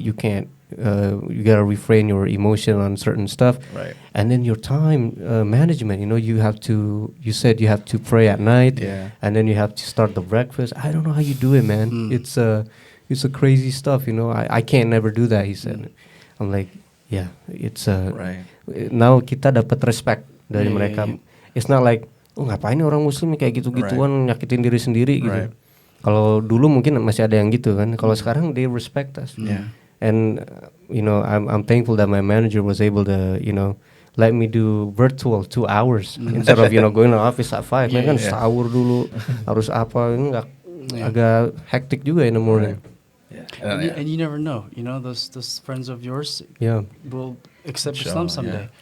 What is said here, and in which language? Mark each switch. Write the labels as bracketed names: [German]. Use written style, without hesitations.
[English] You can't. You gotta refrain your emotion on certain stuff. Right. And then your time management. You know, you have to. You said you have to pray at night. Yeah. And then you have to start the breakfast. I don't know how you do it, man. It's a crazy stuff. You know, I can't never do that. He said. I'm like, yeah, it's Right. [Indonesian] Now kita dapat respect dari [English] Yeah, [Indonesian] mereka. [English] yeah. It's not like, oh [Indonesian] ngapain nih orang Muslim kayak gitu-gituan nyakitin diri sendiri gitu. [English] Right. [Indonesian] Kalau dulu mungkin masih ada yang gitu kan. Kalau sekarang [English] they respect us. Yeah. And you know, I'm thankful that my manager was able to, you know, let me do virtual 2 hours instead of, you know, going to office at 5. [Indonesian] Kan sahur dulu harus apa, ini agak hectic juga [English] in the morning. And you never know, you know, those friends of yours will accept Islam someday.